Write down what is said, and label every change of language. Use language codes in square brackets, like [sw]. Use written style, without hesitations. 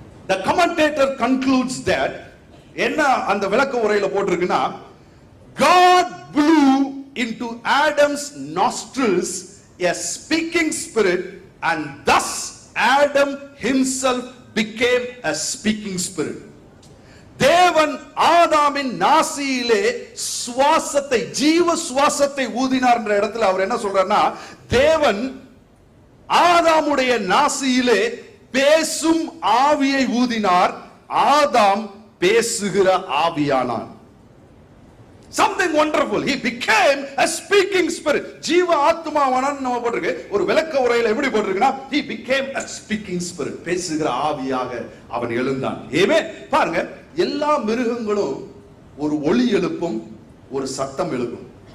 [en] The commentator concludes that [ta] என்ன அந்த விளக்க உரையில போட்டிருக்குன்னா [en] God blew into Adam's nostrils a speaking spirit and thus Adam himself became a speaking spirit. [ta] தேவன் ஆதாமின் நாசியிலே சுவாசத்தை, ஜீவ சுவாசத்தை ஊதினார் என்ற இடத்துல அவர் என்ன சொல்றாருன்னா தேவன் ஆதாமுடைய நாசியிலே பேசும் ஆவியை ஊதினார், ஆதாம் பேசுகிற ஆவியானான். [en] Something wonderful. He became a speaking spirit. [ta] ஜீவ ஆத்மாவானான் நம்ம போட்டிருக்கு. ஒரு விளக்க உரையில எப்படி போட்டிருக்குன்னா [en] he became a speaking spirit. [ta] பேசுகிற ஆவியாக அவன் எழுந்தான். ஏமே பாருங்க, எல்லா மிருகங்களும் ஒரு ஒலி எழுப்பும், ஒரு சத்தம் எழுப்பும்.